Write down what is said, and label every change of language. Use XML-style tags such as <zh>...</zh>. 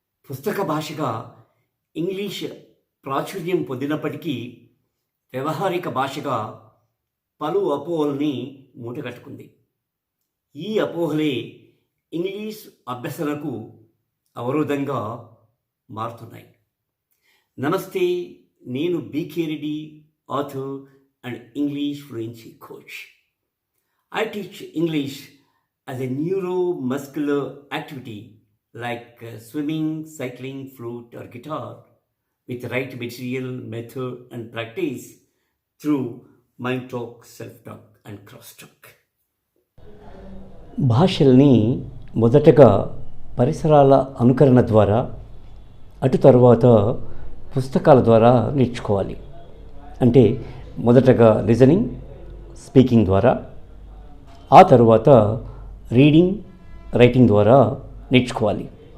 <te>పుస్తక భాషగా ఇంగ్లీష్ ప్రాచుర్యం పొందినప్పటికీ వ్యవహారిక భాషగా పలు అపోహల్ని మూటగట్టుకుంది. ఈ అపోహలే ఇంగ్లీష్ అభ్యసనకు అవరోధంగా మారుతున్నాయి. నమస్తే, నేను BK Reddy,</te> <en>Author and English fluency coach. I teach English as a neuromuscular activity like swimming, cycling, flute or guitar with the right material, method and practice through mind talk, self-talk and cross-talk.</en> <te>భాషల్ని మొదటగా పరిసరాల అనుకరణ ద్వారా, అటు తర్వాత పుస్తకాల ద్వారా నేర్చుకోవాలి. అంటే మొదటగా లిజనింగ్, స్పీకింగ్ ద్వారా, ఆ తరువాత రీడింగ్, రైటింగ్ ద్వారా నేర్చుకోవాలి.</te>